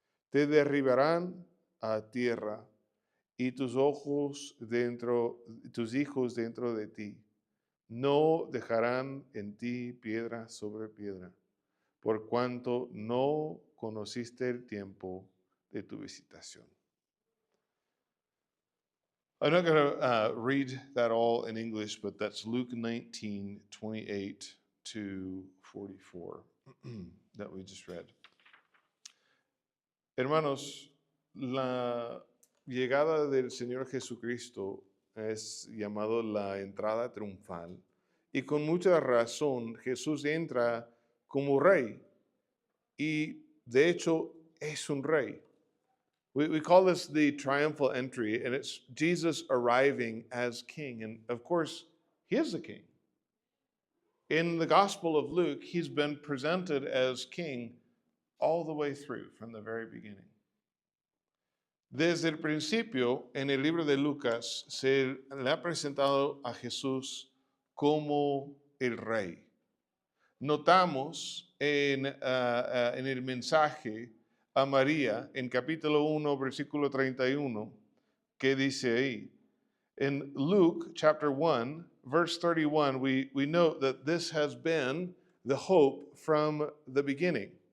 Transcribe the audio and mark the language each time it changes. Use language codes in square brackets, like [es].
[es] Te derribarán a tierra y tus hijos dentro de ti. No dejarán en ti piedra sobre piedra, por cuanto no conociste el tiempo de tu visitación. [en] I'm not going to read that all in English, but that's Luke 19:28 to 44 that we just read. [es] Hermanos, la llegada del Señor Jesucristo es llamado la entrada triunfal, y con mucha razón Jesús entra como rey, y de hecho es un rey. [en] We call this the triumphal entry, and it's Jesus arriving as king. And of course, he is the king. In the Gospel of Luke, he's been presented as king all the way through, from the very beginning. [es] Desde el principio, en el libro de Lucas, se le ha presentado a Jesús como el rey. Notamos en el mensaje a María, en capítulo 1, versículo 31, que dice ahí. [en] In Luke chapter 1, verse 31, we note that this has been the hope from the beginning.